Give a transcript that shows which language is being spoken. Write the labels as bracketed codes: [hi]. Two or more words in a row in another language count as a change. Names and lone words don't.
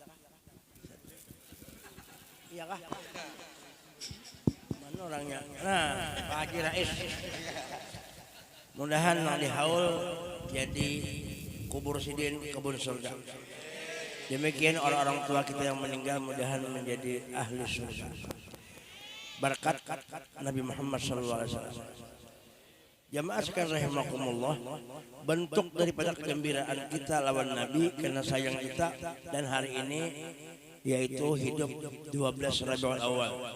[id] Iya kah? Mana orangnya? [bjn] Nah, Pak Haji Rais. Mudahan nak dihaul jadi kubur sidin kebun surga. [id] Demikian orang-orang tua kita yang meninggal, mudahan menjadi ahli surga berkat Nabi Muhammad SAW. Jamaah sekalian rahimakumullah, bentuk daripada kegembiraan kita lawan Nabi karena sayang kita, dan hari ini yaitu hidup 12 Rabiul Awal.